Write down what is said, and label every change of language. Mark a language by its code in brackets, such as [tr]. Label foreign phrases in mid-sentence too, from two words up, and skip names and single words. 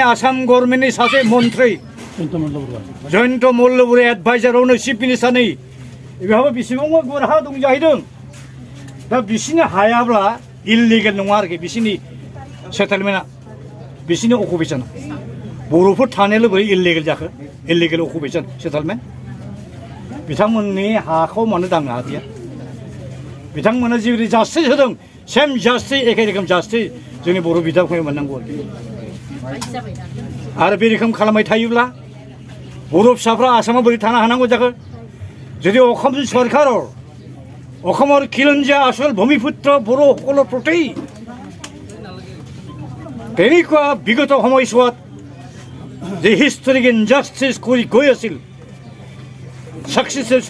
[brx] आसाम गभर्नमेन्टनि सासे मन्थ्रि जयन्त मल्ल बरुवा एडभाइजारावनो चिफ मिनिस्टारनि बेहाबो बेसेबांबा गुवार हा दं जाहैदों दा बिसिनि हायाब्ला इललिगेल नङा आरोखि बिसिनि सेटेलमेन्टआ बिसिनि अकुपेशन बर'फोर थानायाल' बोरै इललिगेल जाखो [en] illegal occupation settlement [brx] बिथांमोननि हाखौ मानो दांनो हादिया बिथांमोना जिबायदि जास्टिस होदों [en] same justice [brx] एखे रोखोम जास्टिस जोंनि बर' बिदा-फंबाय मोननांगौ आरो बे रोखोम खालामबाय थायोब्ला बर' फिसाफ्रा आसामाव बोरै थानो हानांगौ जाखो [as] যদি অসম সরকাৰৰ অসমৰ খিলঞ্জীয়া আসল ভূমিপুত্ৰ বড়োসকলৰ প্ৰতি তেনেকুৱা বিগত সময়ছোৱাত যে [en] historic injustice [as] কৰি গৈ আছিল সাকসেসফুল